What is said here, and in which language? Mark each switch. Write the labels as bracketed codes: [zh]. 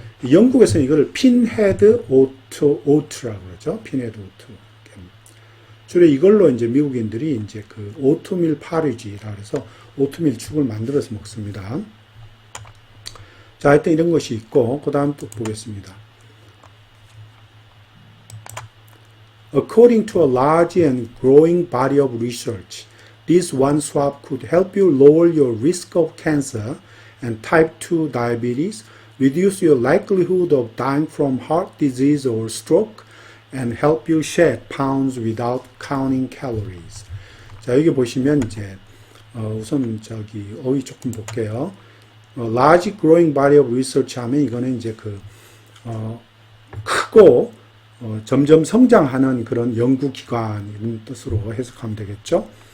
[ko] 영국에서는 이걸 핀헤드 오트라고 그러죠. 핀헤드 오트. 주로 이걸로 이제 미국인들이 이제 그 오트밀 파리지라 그래서 오트밀 죽을 만들어서 먹습니다. 자, 하여튼 이런 것이 있고, 그 다음 또 보겠습니다. [en] According to a large and growing body of research, this one swab could help you lower your risk of cancer and type 2 diabetes, reduce your likelihood of dying from heart disease or stroke, and help you shed pounds without counting calories. [ko] 자, 여기 보시면 이제 우선 어휘 조금 볼게요. [en] large growing body of research [ko] 하면 이거는 이제 크고 점점 성장하는 그런 연구기관 이런 뜻으로 해석하면 되겠죠.